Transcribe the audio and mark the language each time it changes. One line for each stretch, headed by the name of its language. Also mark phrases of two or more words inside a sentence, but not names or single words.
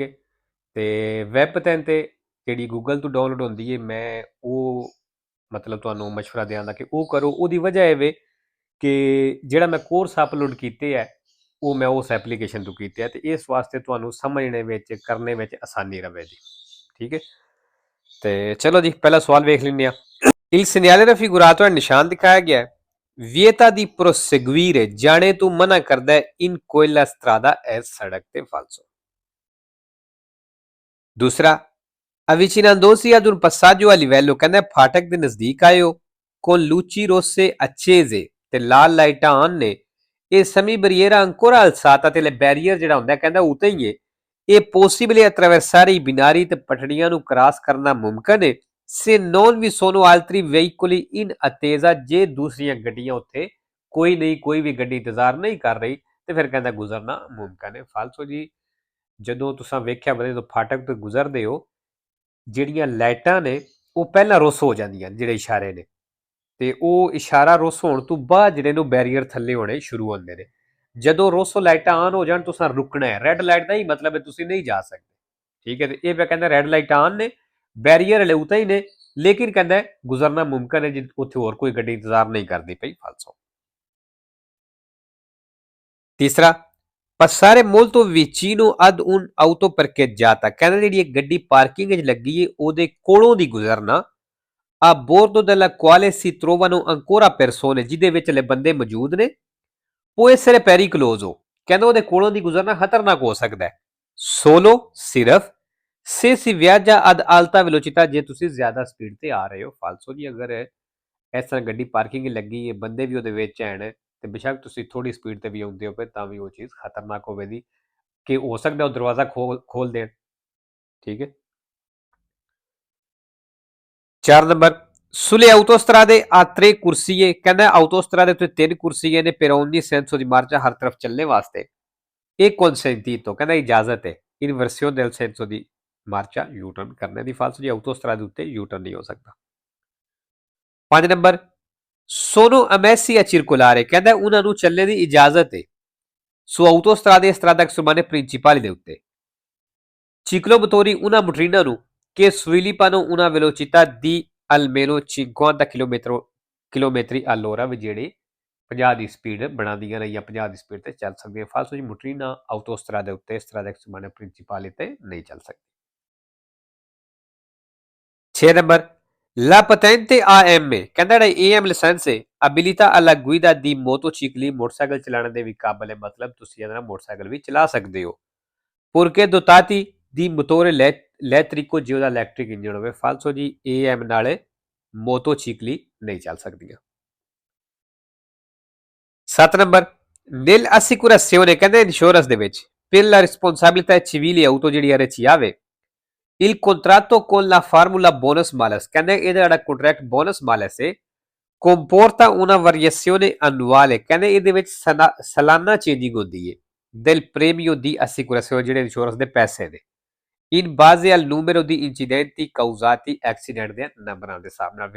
Punjabi: ਤੇ ਵੈਬ 'ਤੇ ਜਿਹੜੀ ਗੂਗਲ ਤੋਂ ਡਾਊਨਲੋਡ ਹੁੰਦੀ ਹੈ, ਮੈਂ ਉਹ ਮਤਲਬ ਤੁਹਾਨੂੰ ਮਸ਼ਵਰਾ ਦਿਆਂਗਾ ਕਿ ਉਹ ਕਰੋ। ਉਹਦੀ ਵਜ੍ਹਾ ਇਹ ਵੇ ਕਿ ਜਿਹੜਾ ਮੈਂ ਕੋਰਸ ਅਪਲੋਡ ਕੀਤੇ ਹੈ ਉਹ ਮੈਂ ਉਸ ਐਪਲੀਕੇਸ਼ਨ ਤੋਂ ਕੀਤੇ ਹੈ, ਤੇ ਇਸ ਵਾਸਤੇ ਤੁਹਾਨੂੰ ਸਮਝਣੇ ਵਿੱਚ ਕਰਨੇ ਵਿੱਚ ਆਸਾਨੀ ਰਵੇ ਜੀ, ਠੀਕ ਹੈ। ਤੇ ਚਲੋ ਜੀ, ਪਹਿਲਾ ਸਵਾਲ ਵੇਖ ਲੈਂਦੇ ਆ।
Italian: Il segnale raffigurato è
Punjabi: ਨਿਸ਼ਾਨ ਦਿਖਾਇਆ ਗਿਆ ਹੈ,
Italian: vieta di proseguire
Punjabi: ਜਾਣੇ ਤੋਂ ਮਨਾ ਕਰਦਾ ਹੈ
Italian: in quella strada è
Punjabi: ਸੜਕ ਤੇ
Italian: falso।
Punjabi: ਦੂਸਰਾ,
Italian: avvicinandosi ad un passaggio a livello,
Punjabi: ਕਹਿੰਦਾ ਫਾਟਕ ਦੇ ਨਜ਼ਦੀਕ ਆਇਓ
Italian: con luci rosse accese
Punjabi: ਤੇ ਲਾਲ ਲਾਈਟਾਂ ਆਨ ਨੇ,
Italian: e semi barriera ancora alzata
Punjabi: ਤੇ ਬੈਰੀਅਰ ਜਿਹੜਾ ਹੁੰਦਾ ਕਹਿੰਦਾ ਉਤੇ ਹੀ ਹੈ।
Italian: ਇਹ possibile attraversare i binari
Punjabi: ਤੇ ਪਟੜੀਆਂ ਨੂੰ ਕ੍ਰਾਸ ਕਰਨਾ ਮੁਮਕਨ ਹੈ
Italian: se non vi sono altri veicoli in attesa,
Punjabi: ਜੇ ਦੂਸਰੀਆਂ ਗੱਡੀਆਂ ਉੱਥੇ ਕੋਈ ਵੀ ਗੱਡੀ ਇੰਤਜ਼ਾਰ ਨਹੀਂ ਕਰ ਰਹੀ ਤੇ ਫਿਰ ਕਹਿੰਦਾ ਗੁਜ਼ਰਨਾ ਮੁਮਕਨ ਹੈ। ਫਾਲਸੋ ਜੀ, ਜਦੋਂ ਤੁਸੀਂ ਵੇਖਿਆ ਬੰਦੇ ਤੋਂ ਫਾਟਕ ਤੋਂ ਗੁਜ਼ਰਦੇ ਹੋ, ਜਿਹੜੀਆਂ ਲਾਈਟਾਂ ਨੇ ਉਹ ਪਹਿਲਾਂ ਰੁੱਸ ਹੋ ਜਾਂਦੀਆਂ, ਜਿਹੜੇ ਇਸ਼ਾਰੇ ਨੇ, ਤੇ ਉਹ ਇਸ਼ਾਰਾ ਰੁੱਸ ਹੋਣ ਤੋਂ ਬਾਅਦ ਜਿਹੜੇ ਨੂੰ ਬੈਰੀਅਰ ਥੱਲੇ ਹੋਣੇ ਸ਼ੁਰੂ ਹੁੰਦੇ ਨੇ। ਜਦੋਂ ਰੋਸੋ ਲਾਈਟਾਂ ਆਨ ਹੋ ਜਾਣ ਤੁਸੀਂ ਰੁਕਣਾ ਹੈ।
English: red light
Punjabi: ਦਾ ਹੀ ਮਤਲਬ ਹੈ ਤੁਸੀਂ ਨਹੀਂ ਜਾ ਸਕਦੇ, ਠੀਕ ਹੈ। ਤੇ ਇਹ ਕਹਿੰਦਾ
English: red lights
Punjabi: ਆਨ ਨੇ, ਬੈਰੀਅਰ ਹਲੇ ਉਤੇ ਹੀ ਨੇ, ਲੇਕਿਨ ਕਹਿੰਦਾ ਗੁਜ਼ਰਨਾ ਮੁਮਕਨ ਹੈ ਜੇ ਉੱਥੇ ਹੋਰ ਕੋਈ ਗੱਡੀ ਇੰਤਜ਼ਾਰ ਨਹੀਂ ਕਰਦੀ ਪਈ। ਫਾਲਸੋ। ਤੀਸਰਾ,
Italian: passare molto vicino ad un auto parcheggiata,
Punjabi: ਕਹਿੰਦਾ ਜਿਹੜੀ ਇੱਕ ਗੱਡੀ ਪਾਰਕਿੰਗ ਵਿੱਚ ਲੱਗੀ ਹੈ ਉਹਦੇ ਕੋਲੋਂ ਦੀ ਗੁਜ਼ਰਨਾ,
Italian: a bordo della quale si trovano ancora persone,
Punjabi: ਜਿਹਦੇ ਵਿੱਚ ਹਲੇ ਬੰਦੇ ਮੌਜੂਦ ਨੇ,
Italian: può essere pericoloso,
Punjabi: ਕਹਿੰਦਾ ਉਹਦੇ ਕੋਲੋਂ ਦੀ ਗੁਜ਼ਰਨਾ ਖਤਰਨਾਕ ਹੋ ਸਕਦਾ ਹੈ।
Italian: solo ਸਿਰਫ se si viaggia ad alta velocità,
Punjabi: ਜੇ ਤੁਸੀਂ ਜ਼ਿਆਦਾ ਸਪੀਡ ਤੇ ਆ ਰਹੇ ਹੋ। ਫਾਲਸੋ ਜੀ, ਅਗਰ ਇਸ ਤਰ੍ਹਾਂ ਗੱਡੀ ਪਾਰਕਿੰਗ ਲੱਗੀ ਹੈ, ਬੰਦੇ ਵੀ ਉਹਦੇ ਵਿੱਚ ਹਨ, ਤੇ ਬੇਸ਼ੱਕ ਤੁਸੀਂ ਥੋੜੀ ਸਪੀਡ ਤੇ ਵੀ ਆਉਂਦੇ ਹੋ ਤਾਂ ਵੀ ਉਹ ਚੀਜ਼ ਖਤਰਨਾਕ ਹੋਵੇਗੀ ਕਿ ਹੋ ਸਕਦਾ ਉਹ ਦਰਵਾਜ਼ਾ ਖੋਲ ਦੇਣ, ਠੀਕ ਹੈ। 4 ਨੰਬਰ,
Italian: sulle autostrade a 3 ਕੁਰਸੀਏ,
Punjabi: ਕਹਿੰਦਾ autostrade ਉੱਤੇ 3 ਕੁਰਸੀਏ ਨੇ
Italian: per ogni senso di marcia,
Punjabi: ਹਰ ਤਰਫ ਚੱਲਣੇ ਵਾਸਤੇ।
Italian: ਇਹ consentito,
Punjabi: ਕਹਿੰਦਾ ਇਜਾਜ਼ਤ ਹੈ
Italian: in versione del senso di marcia,
English: U-turn
Punjabi: ਕਰਨੇ ਦੀ। ਫਾਲਸੋ ਜੀ, autostrade ਉੱਤੇ
English: U-turn
Punjabi: ਨਹੀਂ ਹੋ ਸਕਦਾ। 5 ਨੰਬਰ,
Italian: sono ammessi a circolare,
Punjabi: ਕਹਿੰਦਾ ਉਹਨਾਂ ਨੂੰ ਚੱਲਣੇ ਦੀ ਇਜਾਜ਼ਤ ਹੈ
Italian: su autostrade e strada extraeurbane principali
Punjabi: ਦੇ ਉੱਤੇ,
Italian: ciclomotori una motrina ਨੂੰ che sviluppano una velocità di almeno 50 chilometri all'ora,
Punjabi: ਵੀ ਜਿਹੜੇ 50 ਦੀ ਸਪੀਡ ਬਣਾਉਂਦੀਆਂ ਨੇ ਜਾਂ 50 ਦੀ ਸਪੀਡ ਤੇ ਚੱਲ ਸਕਦੇ। ਫਾਲਸੋ ਜੀ,
Italian: motorina autostrade
Punjabi: ਉੱਤੇ,
Italian: strada extraeurbane principali
Punjabi: ਤੇ ਨਹੀਂ ਚੱਲ ਸਕਦੀ। 6 ਨੰਬਰ,
Italian: la patente AM,
Punjabi: ਕਹਿੰਦਾ ਜਿਹੜਾ AM ਲਾਇਸੈਂਸ ਹੈ
Italian: abilita alla guida di motocicli,
Punjabi: ਮੋਟਰਸਾਈਕਲ ਚਲਾਉਣ ਦੇ ਵੀ ਕਾਬਲ ਹੈ, ਮਤਲਬ ਤੁਸੀਂ ਇਹਦਾ ਮੋਟਰਸਾਈਕਲ ਵੀ ਚਲਾ ਸਕਦੇ ਹੋ।
Italian: purché dotati di motore elettrico,
Punjabi: ਜੇ ਉਹਦਾ ਇਲੈਕਟ੍ਰਿਕ ਇੰਜਨ ਹੋਵੇ। ਫਾਲਸੋ ਜੀ, AM ਨਾਲ ਮੋਟੋਚਿਕਲੀ ਨਹੀਂ ਚੱਲ ਸਕਦੀਆਂ। 7 ਨੰਬਰ,
Italian: nel assicurazione,
Punjabi: ਕਹਿੰਦੇ ਇੰਸ਼ੋਰੈਂਸ ਦੇ ਵਿੱਚ
Italian: per la responsabilità civile auto,
Punjabi: ਜਿਹੜੀ ਇਹਦੇ ਚ ਆਵੇ,
Italian: Il contratto con la formula bonus malus,
Punjabi: ਕਹਿੰਦੇ ਇਹਦਾ ਜਿਹੜਾ ਕੰਟਰੈਕਟ
Italian: bonus malus
Punjabi: ਹੈ
Italian: comporta una variazione annuale,
Punjabi: ਕਹਿੰਦੇ ਇਹਦੇ ਵਿੱਚ ਸਾਲਾਨਾ ਚੇਂਜਿੰਗ ਹੁੰਦੀ ਹੈ
Italian: del premio di assicurazione,
Punjabi: ਜਿਹੜੇ ਇੰਸ਼ੋਰੈਂਸ ਦੇ ਪੈਸੇ ਨੇ
Italian: in base al numero di incidenti causati
Punjabi: accident ਦੇ ਨੰਬਰਾਂ ਦੇ ਹਿਸਾਬ ਨਾਲ।